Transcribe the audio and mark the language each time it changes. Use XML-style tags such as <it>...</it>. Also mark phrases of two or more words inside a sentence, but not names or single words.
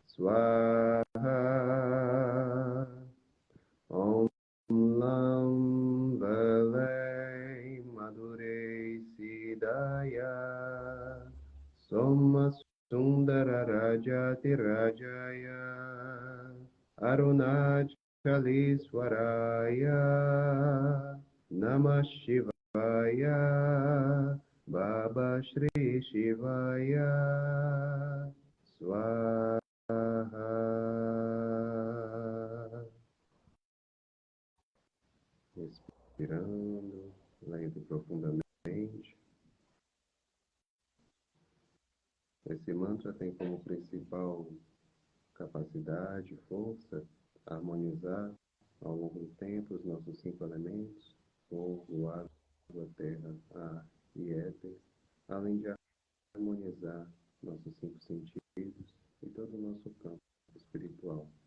<sa>Swaha Om Lam Vale Madhure Sidaya Soma Sundara Rajati Rajaya Arunachaliswaraya Namah Shivaya Baba Shri Shivaya Swaha.</sa> <pt>Respirando lento e profundamente. Esse mantra tem como principal capacidade, força, harmonizar ao longo do tempo os nossos 5 elementos, fogo, água, terra, ar e éter, além de harmonizar nossos 5 sentidos e todo o nosso campo espiritual.</pt>